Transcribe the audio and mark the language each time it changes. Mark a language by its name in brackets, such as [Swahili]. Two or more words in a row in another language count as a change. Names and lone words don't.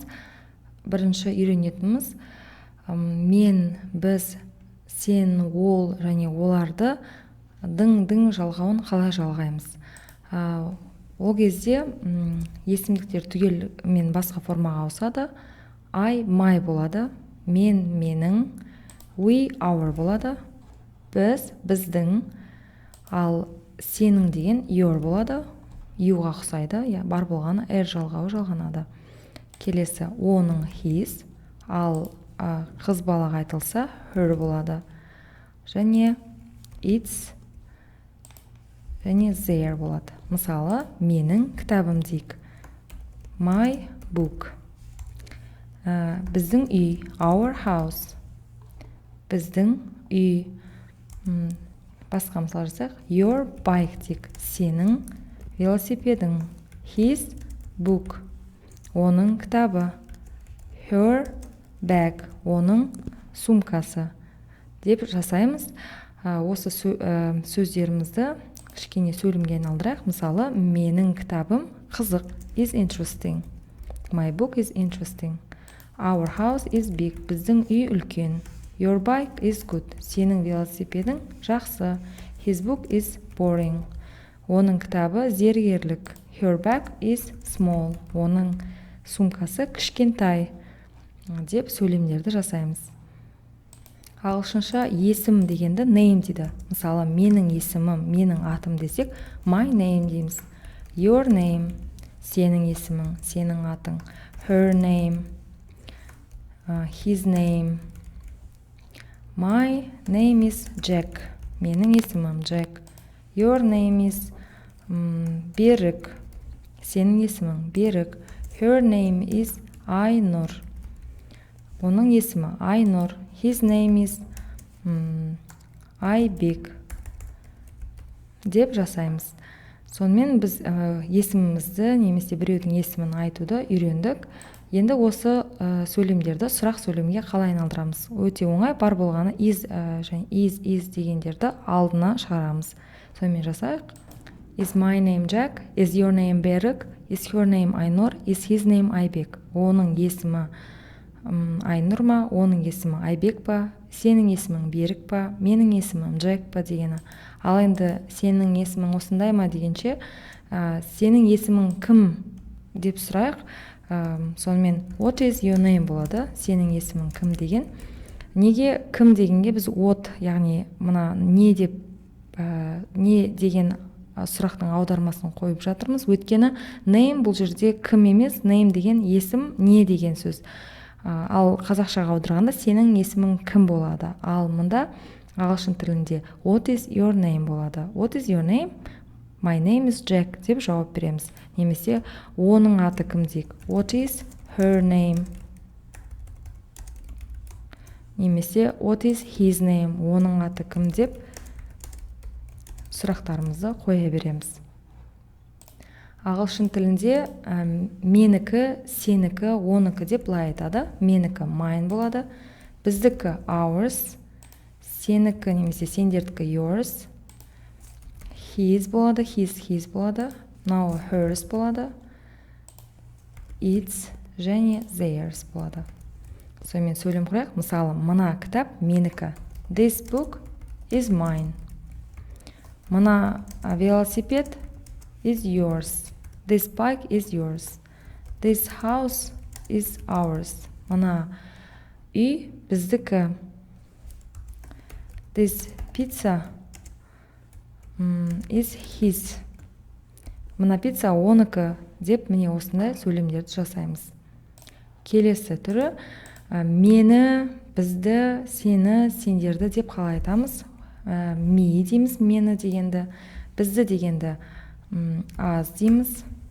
[Kazakh] Бірінші үйренетініміз мен, біз, сен, ол және оларды дың жалғауын қалай жалғаймыз. Ол кезде есімдіктер түгелмен басқа формаға ауысады. [English] I, my [Kazakh] болады, мен, менің, [English] we, our [Kazakh] болады, біз, біздің, ал сенің деген your болады, youға ұқсайды, бар болғаны жалғауы жалғанады. Келесі оның his, ал қыз балаға айтылса her болады. Және it's және their болады. Мысалы, менің кітабым дейік. [English] My book. [Kazakh] Біздің үй, [English] our house. [Kazakh] Біздің үй. Басқа мысал жасайық. [English] Your bike [Kazakh] дейік. Сенің велосипедің. [English] His book. [Kazakh] Оның кітабы. [English] Her bag. [Kazakh] Оның сумкасы. Деп жасаймыз. Осы сөздерімізді кішкене сөйлемге айналдырайық. Мысалы, менің кітабым қызық. [English] Is interesting. My book is interesting. Our house is big. [Kazakh] Біздің үй үлкен. [English] Your bike is good. [Kazakh] Сенің велосипедің жақсы. [English] His book is boring. [Kazakh] Оның кітабы зергерлік. [English] Her bag is small. [Kazakh] Оның сумкасы кішкентай. Деп сөйлемдерді жасаймыз. Ағылшынша есім дегенді name дейді. Мысалы, менің есімім, менің атым десек, [English] my name дейміз. Your name, [Kazakh] сенің есімің, сенің атың. [English] Her name, his name. My name is Jack. [Kazakh] Менің есімім Jack. [English] Your name is Берік. [Kazakh] Сенің есімің Берік. [English] Her name is Айнұр. [Kazakh] Оның есімі Айнұр. [English] His name is Айбек. [Kazakh] Деп жасаймыз. Сонымен біз есімімізді немесе біреудің есімін айтуды үйрендік. Енді осы сөйлемдерді сұрақ сөйлемге қалай айналдырамыз? Өте оңай, бар болғаны is және is дегендерді алдына шығарамыз. Сонымен жасайық. [English] Is my name Jack? Is your name Берік? Is her name Айнұр? Is his name Айбек? [Kazakh] Оның есімі Айнұр ма? Оның есімі Айбек па? Сенің есімің Берік па? Менің есімім Джек па дегені. Ал енді сенің есімің осындай ма дегенше, сенің есімің кім деп сұрайық. Сонымен [English] what is your name [Kazakh] болады. Сенің есімің кім деген. Неге кім дегенге біз what, яғни мына не деген сұрақтың аудармасын қойып жатырмыз. Өйткені name бұл жерде кім емес, name деген есім, не деген сөз. Ал қазақшаға аударғанда сенің есімің кім болады. Ал мұнда ағылшын тілінде [English] what is your name болады. What is your name? My name is Jack [Kazakh] деп жауап береміз. Немесе оның аты кім дейік. [English] What is her name? Немесе what is his name? [Kazakh] Оның аты кім деп сұрақтарымызды қоя береміз. Ағылшын тілінде менікі, сенікі, оныкі деп былай айтады. Менікі mine болады. Біздікі ours. Сенікі немесе сендердікі yours. His болады, his болады. [English] Now hers болады. It's және theirs болады. [Kazakh] Сонымен сөйлем құрайық. Мысалы, мына кітап менікі. [English] This book is mine. [Kazakh] Мына велосипед [English] is yours. This bike is yours. This house is ours. [Kazakh] Мына үй біздікі. [English] This pizza is his. [Kazakh] Мына пицца оныкі деп міне осындай сөйлемдерді жасаймыз. Келесі түрі мені, бізді, сені, сендерді деп қалай айтамыз. Me дейміз, мені дегенді, бізді дегенді аз дейміз.